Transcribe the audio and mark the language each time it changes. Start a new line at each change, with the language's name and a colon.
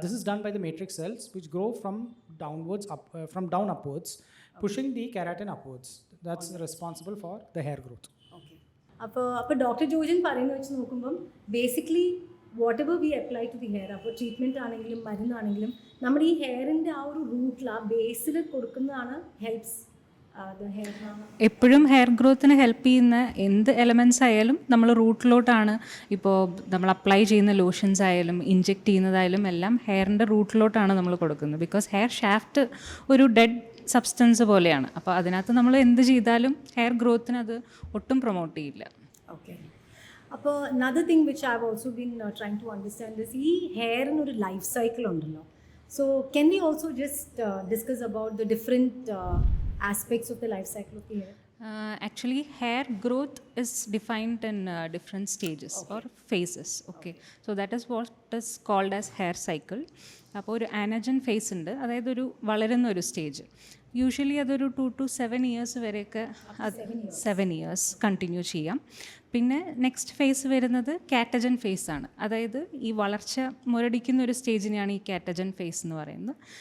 English: This is done by the matrix cells, which grow from down upwards, pushing the keratin upwards. That's responsible for the hair growth.
Malayalam: അപ്പോൾ doctor Jojan പറയുന്നത് വെച്ച് നോക്കുമ്പം basically
English: whatever we apply to the hair,
Malayalam: അപ്പോൾ treatment ആണെങ്കിലും മരുന്നാണെങ്കിലും നമ്മുടെ ഈ ഹെയറിൻ്റെ ആ ഒരു റൂട്ടിൽ ആ ബേസിൽ കൊടുക്കുന്നതാണ്
English: Helps the hair.
Malayalam: എപ്പോഴും ഹെയർ ഗ്രോത്തിന് ഹെൽപ്പ് ചെയ്യുന്ന എന്ത് എലമെൻറ്റ്സ് ആയാലും നമ്മൾ റൂട്ടിലോട്ടാണ്. ഇപ്പോൾ നമ്മൾ അപ്ലൈ ചെയ്യുന്ന ലോഷൻസ് ആയാലും ഇൻജെക്റ്റ് ചെയ്യുന്നതായാലും എല്ലാം ഹെയറിൻ്റെ റൂട്ടിലോട്ടാണ് നമ്മൾ കൊടുക്കുന്നത്. ബിക്കോസ് ഹെയർ ഷാഫ്റ്റ് ഒരു ഡെഡ് സബ്സ്റ്റൻസ് പോലെയാണ്. അപ്പോൾ അതിനകത്ത് നമ്മൾ എന്ത് ചെയ്താലും ഹെയർ ഗ്രോത്തിന് അത് ഒട്ടും പ്രൊമോട്ട് ചെയ്യില്ല. ഓക്കെ, അപ്പോൾ
English: another thing which I have also been trying to understand is
Malayalam: ഈ ഹെയറിനൊരു ലൈഫ് സൈക്കിൾ ഉണ്ടല്ലോ.
English: So can we also just discuss about the different aspects of the life cycle of the hair? Actually, hair growth is defined in different stages or phases. Okay. So that is what is called as hair cycle.
Malayalam: അപ്പോൾ ഒരു ആനജൻ face ഉണ്ട്, അതായത് ഒരു വളരുന്ന ഒരു stage. Usually അതൊരു
English: 2 to 7 years
Malayalam: വരെയൊക്കെ 7 years continue ചെയ്യാം. പിന്നെ നെക്സ്റ്റ് ഫേസ് വരുന്നത് കാറ്റജൻ ഫേസ് ആണ്, അതായത് ഈ വളർച്ച മുരടിക്കുന്ന ഒരു സ്റ്റേജിനെയാണ് ഈ കാറ്റജൻ ഫേസ് എന്ന് പറയുന്നത്.